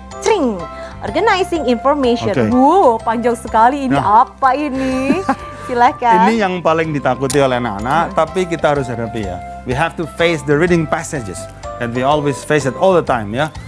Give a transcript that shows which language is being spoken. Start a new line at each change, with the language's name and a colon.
English: Cring, organizing information.
Indonesian: Wow, panjang sekali ini. Apa ini? Silakan. Ini yang paling ditakuti oleh anak-anak, tapi kita harus hadapi ya.
English: We have to face the reading passages, and we always face it all the time ya.